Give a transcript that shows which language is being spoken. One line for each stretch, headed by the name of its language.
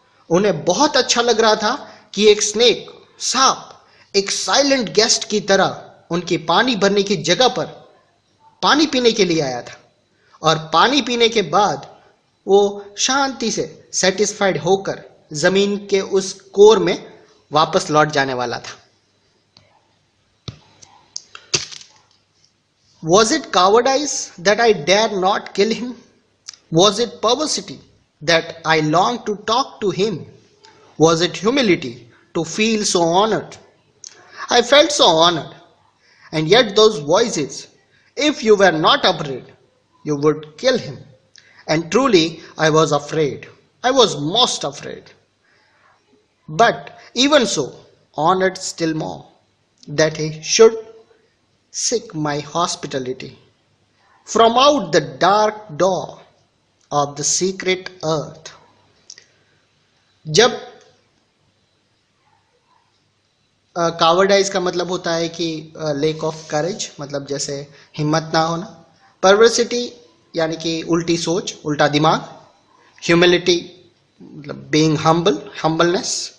Hindi: उन्हें बहुत अच्छा लग रहा था कि एक स्नेक, सांप, एक साइलेंट गेस्ट की तरह उनकी पानी भरने की जगह पर पानी पीने के लिए आया था और पानी पीने के बाद वो शांति से सेटिस्फाइड होकर जमीन के उस कोर में वापस लौट जाने वाला था।
English: Was it cowardice that I dared not kill him? Was it perversity that I longed to talk to him? Was it humility to feel so honored? I felt so honored. And yet those voices, if you were not afraid, you would kill him. And truly, I was afraid. I was most afraid. But even so, honored still more that he should seek my hospitality from out the dark door of the secret earth.
Hindi: जब कावर्डाइज का मतलब होता है कि lake of courage, मतलब जैसे हिम्मत ना होना। परवर्सिटी यानी कि उल्टी सोच, उल्टा दिमाग। ह्यूमिलिटी मतलब बीइंग हम्बल, हम्बलनेस।